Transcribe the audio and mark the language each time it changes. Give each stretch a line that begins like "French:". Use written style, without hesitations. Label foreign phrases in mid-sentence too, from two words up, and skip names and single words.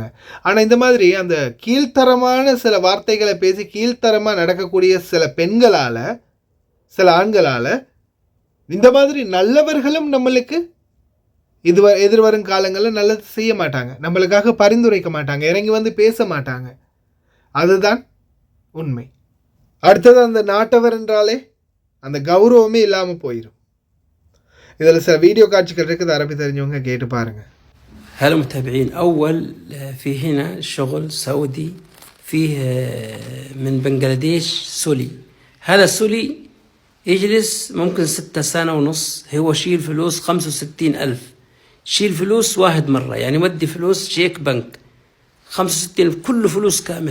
Tamil: ஆனால் இந்த மாதிரி அந்த கீழ்த்தரமான சில வார்த்தைகளை பேசி கீழ்த்தரமாக நடக்கக்கூடிய சில பெண்களால், சில ஆண்களால் இந்த மாதிரி நல்லவர்களும் நம்மளுக்கு எதிர்வரும் காலங்களில் நல்லது செய்ய மாட்டாங்க, நம்மளுக்காக பரிந்துரைக்க மாட்டாங்க, இறங்கி வந்து பேச மாட்டாங்க. அதுதான் உண்மை. அடுத்தது அந்த நாட்டவர் என்றாலே அந்த கௌரவமே இல்லாமல் போயிடும். இதில் சில வீடியோ காட்சிகள் இருக்குது, அரபி தெரிஞ்சவங்க கேட்டு பாருங்க.
Arabic: هلا متابعين، أول في هنا شغل سعودي فيه من بنغلاديش سولي. هذا السولي يجلس ممكن 6 سنة ونص هو شيل فلوس 65,000، شيل فلوس واحد مرة، يعني ودي فلوس شيك بنك 65,000 كله فلوس كامل.